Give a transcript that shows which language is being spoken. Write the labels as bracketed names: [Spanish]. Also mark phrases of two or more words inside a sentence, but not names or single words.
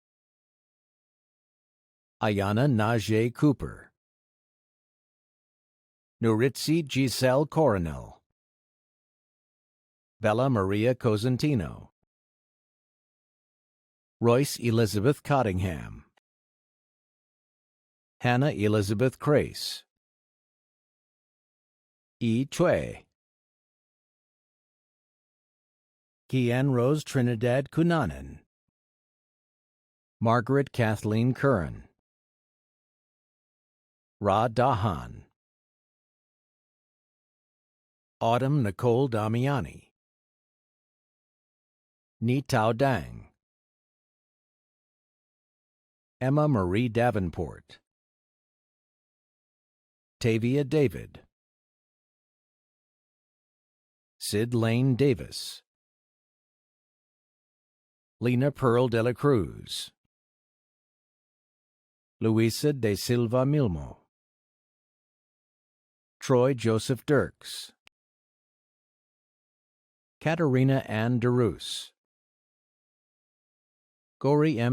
[English] Ayana Najee Cooper, Nuritzi Giselle Coronel, Bella Maria Cosentino, Royce Elizabeth Cottingham, Hannah Elizabeth Crace, E. Chue, Kian Rose Trinidad Cunanan, Margaret Kathleen Curran, Ra Dahan, Autumn Nicole Damiani, Ni Tao Dang, Emma Marie Davenport, Tavia David, Sid Lane Davis, Lena Pearl de la Cruz, Luisa de Silva Milmo, Troy Joseph Dirks, Katerina Ann DeRoos, Gori M.